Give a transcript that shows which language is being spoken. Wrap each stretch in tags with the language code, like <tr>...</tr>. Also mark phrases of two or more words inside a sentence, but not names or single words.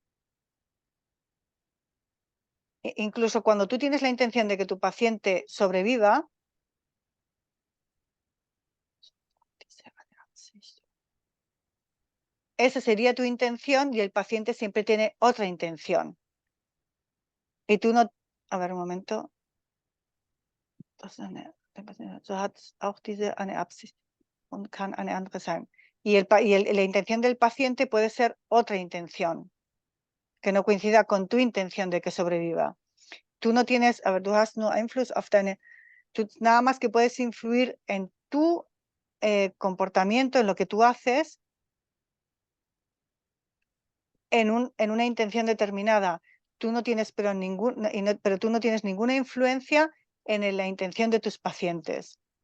<es>Incluso cuando tú tienes la intención de que tu paciente sobreviva, esa sería tu intención y el paciente siempre tiene otra intención. Y tú no... A ver, un momento.</es> <de>So hat auch diese eine Absicht und kann eine andere sein.</de> <es>Y la intención del paciente puede ser otra intención, que no coincida con tu intención de que sobreviva. Tú no tienes, a ver,</es> <de>du hast nur Einfluss auf deine...</de> <es>Tú nada más que puedes influir en tu comportamiento, en lo que tú haces, en una intención determinada. Tú no tienes, pero tú no tienes ninguna influencia en la intención de tus pacientes.</es>